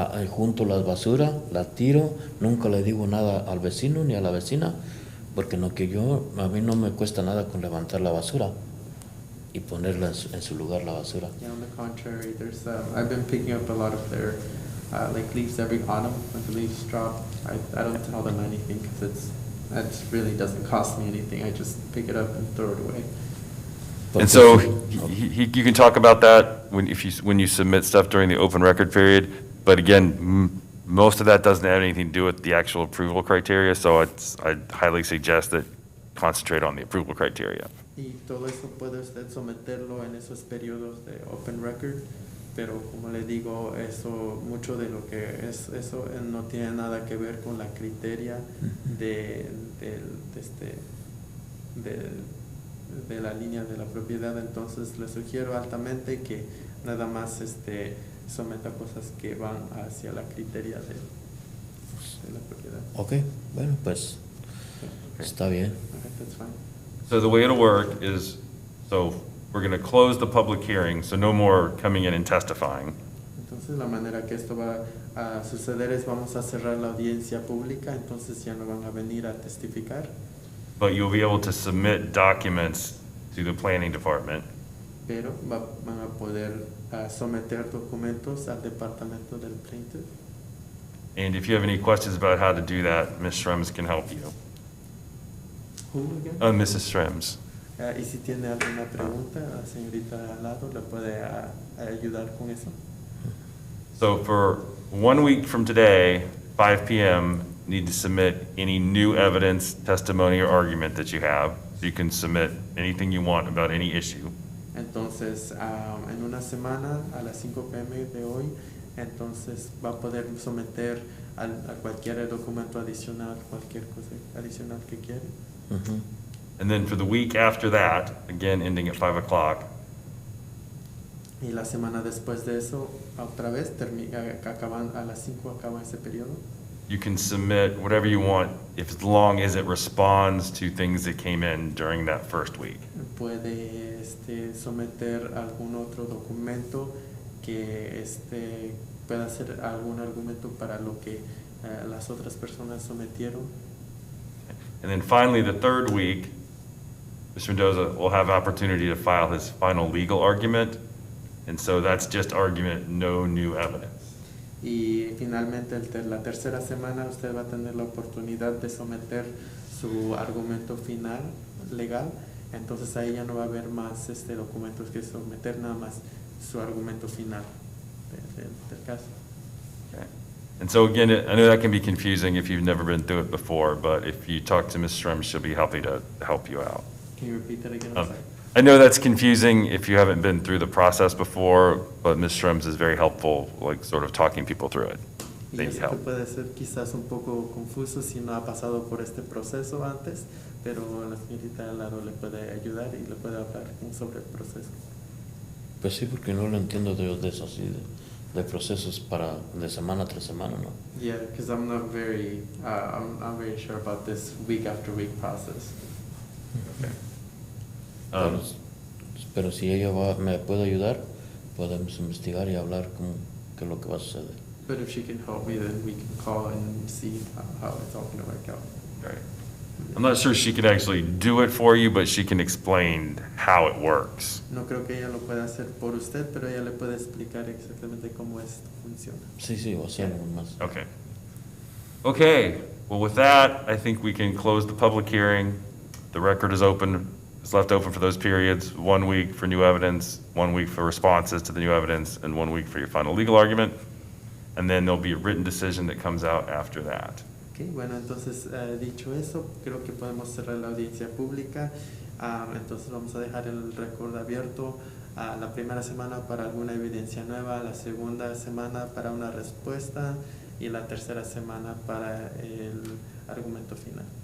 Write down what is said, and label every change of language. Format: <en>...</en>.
<es>Junto las basura, la tiro, nunca le digo nada al vecino ni a la vecina, porque a mí no me cuesta nada con levantar la basura y ponerla en su lugar la basura.</es> <en>Yeah, on the contrary, I've been picking up a lot of their like leaves every autumn when the leaves drop. I don't tell them anything because that really doesn't cost me anything. I just pick it up and throw it away. And so you can talk about that when you submit stuff during the open record period. But again, most of that doesn't have anything to do with the actual approval criteria. So I highly suggest that concentrate on the approval criteria.</en> <es>Y todo eso puede usted someterlo en esos periodos de open record, pero como le digo, mucho de lo que es eso no tiene nada que ver con la criteria de la línea de la propiedad. Entonces le sugiero altamente que nada más someta cosas que van hacia la criteria de la propiedad. Ok, bueno, pues está bien.</es> <en>Okay, that's fine. So the way it'll work is, so we're going to close the public hearing, so no more coming in and testifying.</en> <es>Entonces la manera que esto va a suceder es vamos a cerrar la audiencia pública, entonces ya no van a venir a testificar,</es> <en>But you'll be able to submit documents to the planning department.</en> <es>pero van a poder someter documentos al departamento del plaintiff.</es> <en>And if you have any questions about how to do that, Ms. Schrems can help you. Who again? Mrs. Schrems.</en> <es>Y si tiene alguna pregunta, la señorita al lado le puede ayudar con eso.</es> <en>So for 1 week from today, 5 p.m., need to submit any new evidence, testimony, or argument that you have. So you can submit anything you want about any issue.</en> <es>Entonces, en una semana, a las 5 p.m. de hoy, entonces va a poder someter a cualquier documento adicional, cualquier cosa adicional que quiere.</es> <en>And then for the week after that, again, ending at 5 o'clock,</en> <es>Y la semana después de eso, otra vez, acaban a las 5 acaba ese periodo.</es> <en>you can submit whatever you want, as long as it responds to things that came in during that first week.</en> <es>Puede someter algún otro documento que pueda ser algún argumento para lo que las otras personas sometieron.</es> <en>And then finally, the third week, Mr. Mendoza will have opportunity to file his final legal argument. And so that's just argument, no new evidence.</en> <es>Y finalmente, la tercera semana, usted va a tener la oportunidad de someter su argumento final legal. Entonces ahí ya no va a haber más documentos que someter, nada más su argumento final del caso.</es> <en>Okay. And so again, I know that can be confusing if you've never been through it before, but if you talk to Ms. Schrems, she'll be happy to help you out. Can you repeat that again? I'm sorry. I know that's confusing if you haven't been through the process before, but Ms. Schrems is very helpful, like sort of talking people through it.</en> <es>Y</es> <en>They</en> <es>yo</es> <en>need</en> <es>sé que</es> <en>help.</en> <es>puede ser quizás un poco confuso si no ha pasado por este proceso antes, pero la señorita Laro le puede ayudar y le puede hablar sobre el proceso. Pues sí, porque no lo entiendo de eso así, de procesos para de semana tras semana, ¿no?</es> <en>Yeah, because I'm not very, I'm very sure about this week after week process. Um,</en> <es>Pero si ella me puede ayudar, podemos investigar y hablar con qué es lo que va a suceder.</es> <en>But if she can help me, then we can call and see how it's all going to work out. Right. I'm not sure she could actually do it for you, but she can explain how it works.</en> <es>No creo que ella lo pueda hacer por usted, pero ella le puede explicar exactamente cómo esto funciona. Sí, sí, va a ser más.</es> <en>Okay. Okay, well, with that, I think we can close the public hearing. The record is open, it's left open for those periods, 1 week for new evidence, 1 week for responses to the new evidence, and 1 week for your final legal argument. And then there'll be a written decision that comes out after that.</en> <es>Okay, bueno, entonces dicho eso, creo que podemos cerrar la audiencia pública. Entonces vamos a dejar el récord abierto la primera semana para alguna evidencia nueva, la segunda semana para una respuesta y la tercera semana para el argumento final.</es>